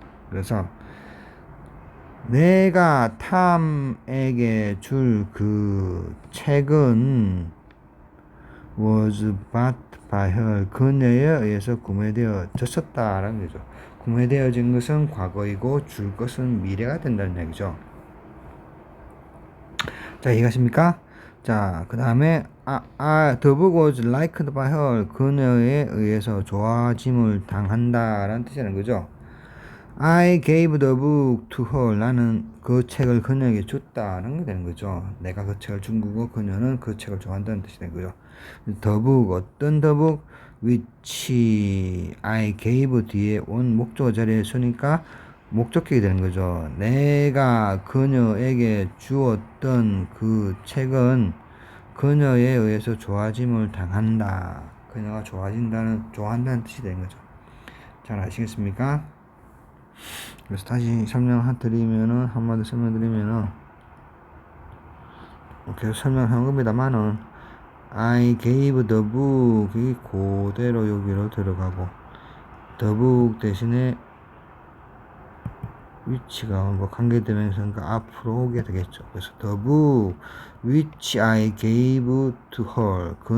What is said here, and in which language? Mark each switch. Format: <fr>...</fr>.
<ko>그래서 내가 탐에게 줄 그 책은</ko> <en>was bought by her.</en> <ko>그녀에 의해서 구매되어졌었다라는 거죠. 구매되어진 것은 과거이고 줄 것은 미래가 된다는 얘기죠. 자, 이해가십니까? 자, 그 다음에</ko> <en>the book was liked by her. 그녀에 의해서 좋아짐을 당한다라는 뜻이라는 거죠. I gave the book to her.</en> <ko>나는 그 책을 그녀에게 줬다는 게 되는 거죠. 내가 그 책을 준 거고 그녀는 그 책을 좋아한다는 뜻이 되는 거죠.</ko> <en>the book,</en> <ko>어떤</ko> <en>the book? which I gave</en> <ko>뒤에 온 목적어 자리에 쓰니까 목적격이 되는 거죠. 내가 그녀에게 주었던 그 책은 그녀에 의해서 좋아짐을 당한다. 그녀가 좋아한다는 뜻이 되는 거죠. 잘 아시겠습니까? 그래서 다시 설명드리면은, 한마디 설명드리면은, 계속 설명한 겁니다만은,</ko> <en>I gave the book</en> <ko>이 그대로 여기로 들어가고, the book 대신에 위치가 뭐 관계되면서 앞으로 오게 되겠죠. 그래서</ko> <en>the book which I gave to her.</en>